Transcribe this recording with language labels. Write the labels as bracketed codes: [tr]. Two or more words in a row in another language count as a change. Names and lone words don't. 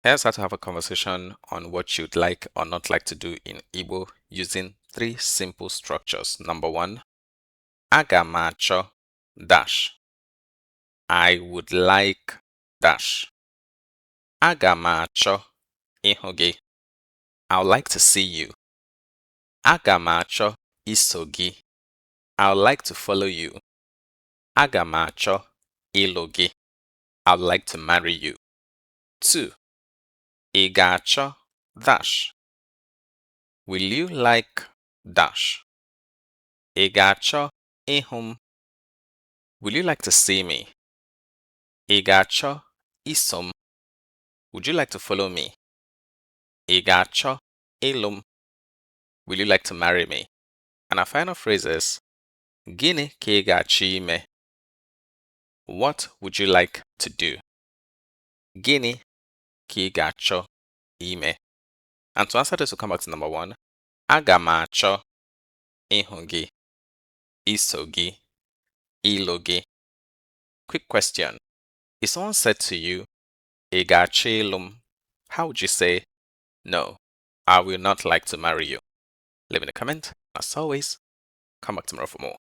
[en] Here's how to have a conversation on what you'd like or not like to do in Igbo using three simple structures. Number one, [ig] aga m achọ dash. [en] I would like dash. [ig] Aga m achọ ịhụ gị. [en] I would like to see you. [ig] Aga m achọ iso gị. [en] I would like to follow you. [ig] Aga m achọ ịlụ gị. [en] I would like to marry you. 2. [ig] Ị ga-achọ dash. [en] Will you like dash? [ig] Ị ga-achọ ịhụ m? [en] Will you like to see me? [ig] Ị ga-achọ iso m? [en] Would you like to follow me? [ig] Ị ga-achọ ịlụ m? [en] Will you like to marry me? And our final phrase is, [ig] gịnị ka ị ga-achọ ime? [en] What would you like to do? [ig] Gịnị ka ị ga-achọ ime? [en] And to answer this, we'll come back to number one. [ig] Aga m achọ ịhụ gị, iso gị, ịlụ gị. [en] Quick question. If someone said to you, [ig] ị ga-achọ ịlụ m, [en] how would you say, no, I will not like to marry you? Leave in a comment. As always, come back tomorrow for more.